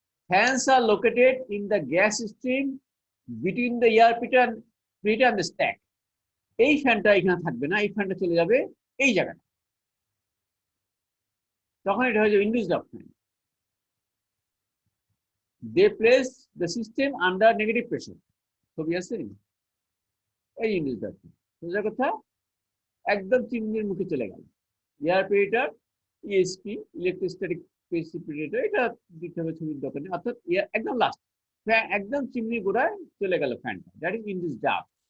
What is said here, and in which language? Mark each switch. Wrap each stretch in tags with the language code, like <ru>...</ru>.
<en>Fans are located in the gas stream between the air preheater and the stack.</en> <bn>এই ফ্যানটা এখানে থাকবে না, এই ফ্যানটা চলে যাবে এই জায়গায়, তখন এটা হয়ে যাবে induced draft fan.</bn> <en>They place the system under negative pressure.</en> <bn>ছবি আছে এই ইন্ডিউসড ড্রাফট ফ্যান, সোজা কথা একদম চিমনির মুখে চলে গেল। এয়ার প্রিহিটার, ইএসপি, ইলেকট্রোস্ট্যাটিক প্রেসিপিটেটর, এটা দিতে হবে ছবির দোকানে, অর্থাৎ একদম লাস্ট একদম চিমনি গোড়ায় চলে গেল ফ্যানটা,</bn> <en>That is induced draft.</en>